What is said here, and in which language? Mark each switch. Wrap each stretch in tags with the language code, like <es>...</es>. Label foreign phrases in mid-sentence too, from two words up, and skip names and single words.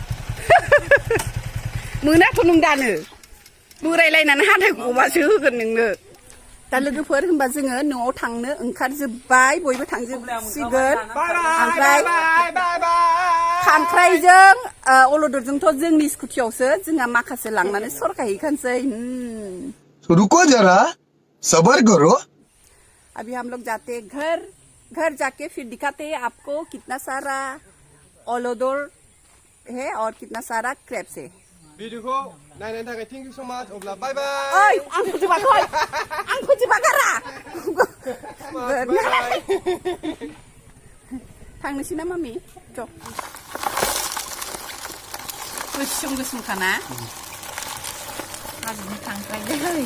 <brx>मोनाथ' नों दानो बोरायलायनानै हाथाय गबासो होगोन नोंनो दा लोगोफोर होनबा जोङो न'आव थांनो ओंखारजोब्बाय बयबो थांजोबसिगोन ओमफ्राय खांख्राइजों अलदरजोंथ' जोंनि स्कुटियावसो जोंहा माखासे लांनानै सरखायहैखानोसै</brx> <hi>रुको जरा सबर करो अभी हम लोग जाते घर जाके फिर दिखाते हैं आपको कितना सारा अलदर है और कितना सारा क्रेप्स है</hi> <brx>भिडिअखौ नायनायनि थाखाय</brx> <en>thank you so much</en> <brx>अब्ला</brx> <en>bye bye</en> <brx>ओइ आं फोजोबाखै आं फोजोबागारा थांनोसै ना मामि ज' गोसोमखाना हाजोनि खांख्राइलै</brx>